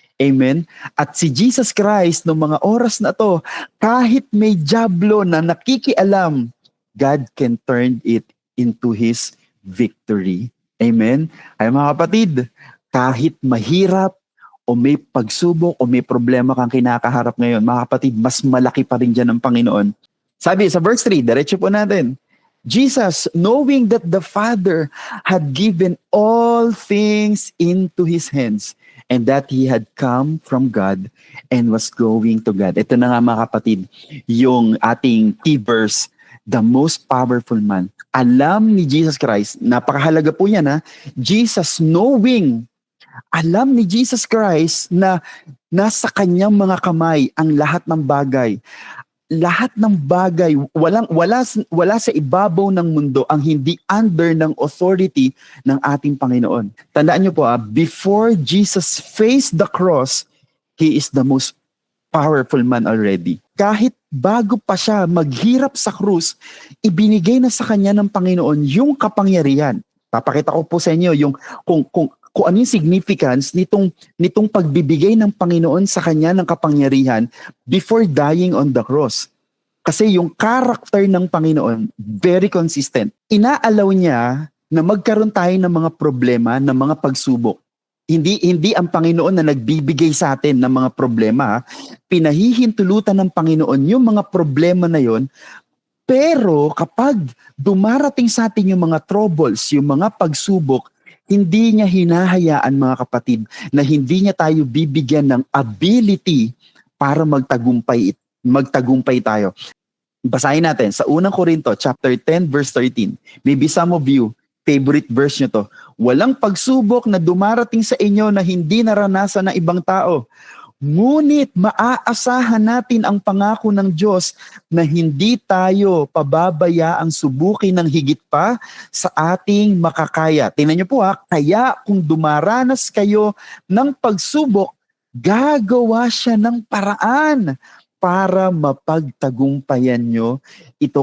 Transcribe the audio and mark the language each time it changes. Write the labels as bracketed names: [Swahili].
[Filipino] Amen? At si Jesus Christ, noong mga oras na to, kahit may dyablo na nakikialam, [English] God can turn it into His victory. [Filipino] Amen? Ay mga kapatid, kahit mahirap, o may pagsubok, o may problema kang kinakaharap ngayon, mga kapatid, mas malaki pa rin dyan ng Panginoon. Sabi sa verse 3, diretso po natin, [English] Jesus, knowing that the Father had given all things into His hands, and that He had come from God and was going to God. [Filipino] Ito na nga mga kapatid, yung ating key verse, [English] the most powerful man. [Filipino] Alam ni Jesus Christ, napakahalaga po yan ha, [English] Jesus knowing, [Filipino] alam ni Jesus Christ na nasa kanyang mga kamay ang lahat ng bagay. Lahat ng bagay, wala sa ibabaw ng mundo ang hindi under ng authority ng ating Panginoon. Tandaan niyo po [English] before Jesus faced the cross, He is the most powerful man already. [Filipino] Kahit bago pa siya maghirap sa krus, ibinigay na sa kanya ng Panginoon yung kapangyarihan. Papakita ko po sa inyo yung kung ano yung significance nitong pagbibigay ng Panginoon sa kanya ng kapangyarihan [English] before dying on the cross. [Filipino] Kasi yung character ng Panginoon, [English] very consistent. [Filipino] Inaalaw niya na magkaroon tayo ng mga problema, ng mga pagsubok. Hindi ang Panginoon na nagbibigay sa atin ng mga problema. Pinahihintulutan ng Panginoon yung mga problema na yon. Pero kapag dumarating sa atin yung mga troubles, yung mga pagsubok, hindi niya hinahayaan mga kapatid na hindi niya tayo bibigyan ng ability para magtagumpay tayo. Basahin natin sa unang Korinto chapter 10 verse 13. [English] Maybe some of you, favorite verse [Filipino] nyo to. Walang pagsubok na dumarating sa inyo na hindi naranasan ng ibang tao. Ngunit maaasahan natin ang pangako ng Diyos na hindi tayo pababayaang subukin ng higit pa sa ating makakaya. Tingnan niyo po kaya kung dumaranas kayo ng pagsubok, gagawa siya ng paraan para mapagtagumpayan nyo ito.